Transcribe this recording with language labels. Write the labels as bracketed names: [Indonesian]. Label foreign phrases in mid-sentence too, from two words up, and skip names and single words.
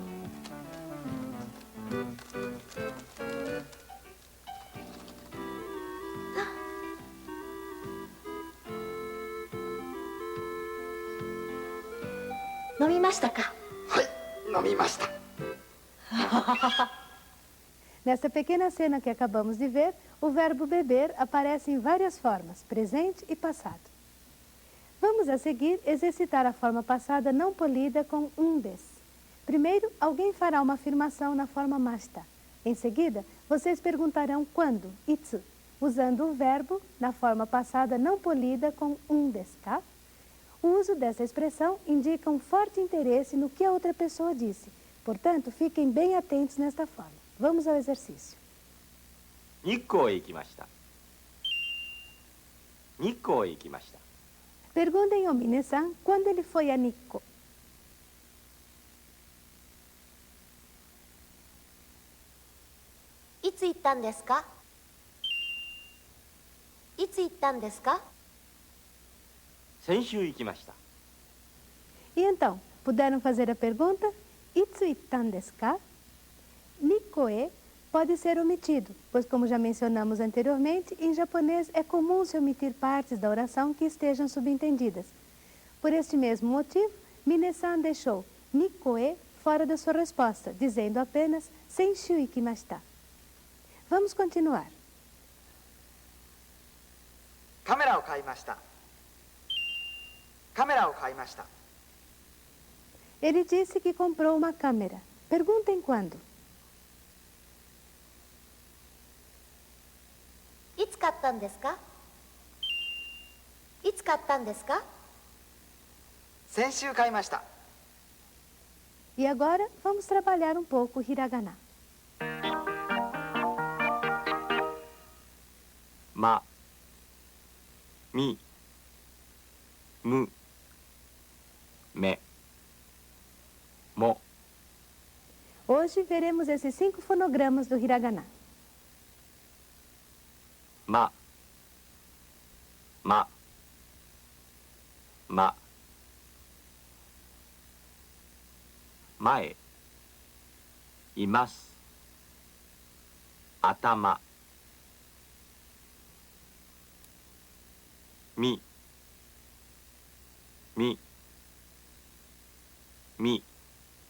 [Japanese] 飲みましたか？はい、飲みました。 [Portuguese] Nesta pequena cena que acabamos de ver, o verbo beber aparece em várias formas, presente e passado. Vamos a seguir exercitar a forma passada não polida com um des. Primeiro, alguém fará uma afirmação na forma mashita. Em seguida, vocês perguntarão quando, itsu, usando o verbo na forma passada não polida com um des, tá? O uso dessa expressão indica um forte interesse no que a outra pessoa disse. Portanto, fiquem bem atentos nesta forma. Vamos ao exercício. [Japanese] 日光へ行きました。日光へ行きました。 [Portuguese] Perguntem ao Mine-san quando ele foi a Nikko. [Japanese] いつ行ったんですか？いつ行ったんですか？先週行きました。 [Portuguese] E então, puderam fazer a pergunta? [Japanese] いつ行ったんですか? [Portuguese] Nikko-e pode ser omitido, pois como já mencionamos anteriormente, em japonês é comum se omitir partes da oração que estejam subentendidas. Por este mesmo motivo, Mine-san deixou Nikko-e fora da sua resposta, dizendo apenas [Japanese] 先週行きました. [Portuguese] Vamos continuar. [Japanese] カメラを買いました。カメラを買いました。 [Portuguese] Ele disse que comprou uma câmera. Perguntem quando. いつ買ったんですか？いつ買ったんですか？先週買いました。 E agora, vamos trabalhar um pouco o hiragana. [Japanese] ま、み、む、め、も。 [Portuguese] Hoje veremos esses 5 fonogramas do hiragana. [Japanese] ま、ま、ま、前、います、頭、み、み、み、